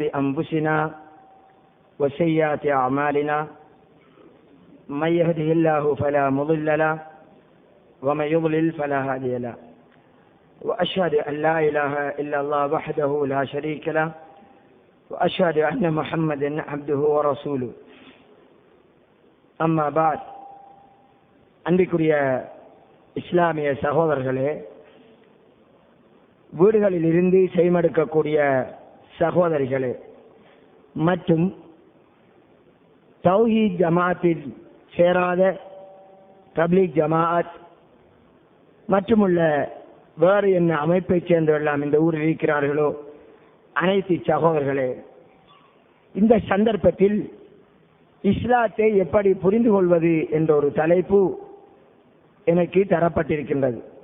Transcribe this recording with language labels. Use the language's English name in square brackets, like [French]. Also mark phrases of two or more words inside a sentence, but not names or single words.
[Arabic] أنفسنا وسيئات أعمالنا من يهده الله فلا مضل له ومن يضلل فلا هادي له وأشهد أن لا إله إلا الله وحده لا شريك له وأشهد أن محمدا عبده ورسوله أما بعد [Tamil] அன்பிற்குரிய இஸ்லாமிய சகோதரர்களே, வீடுகளில் இருந்து செய்மடுக்கக்கூடிய சகோதரிகளே மற்றும் தௌஹீத் ஜமாத்தில் சேராத தப்லீக் ஜமாஅத் மற்றுமுள்ள வேறு என்ன அமைப்பைச் சேர்ந்தவெல்லாம் இந்த ஊரில் இருக்கிறார்களோ அனைத்து சகோதரர்களே, இந்த சந்தர்ப்பத்தில் இஸ்லாத்தை எப்படி புரிந்து கொள்வது என்ற ஒரு தலைப்பு எனக்கு தரப்பட்டிருக்கின்றது.